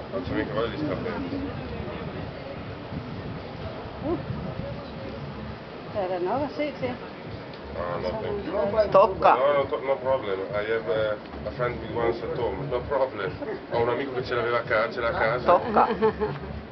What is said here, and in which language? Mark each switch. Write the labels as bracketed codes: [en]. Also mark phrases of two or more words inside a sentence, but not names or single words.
[it] Non c'è mica voglia di scappare. [da] Der er da nok at se til. [en] No [it] Tocca. [en] no problem. I have a friend with once at home. No problem. [it] Ho un amico che ce l'ha a casa. Tocca.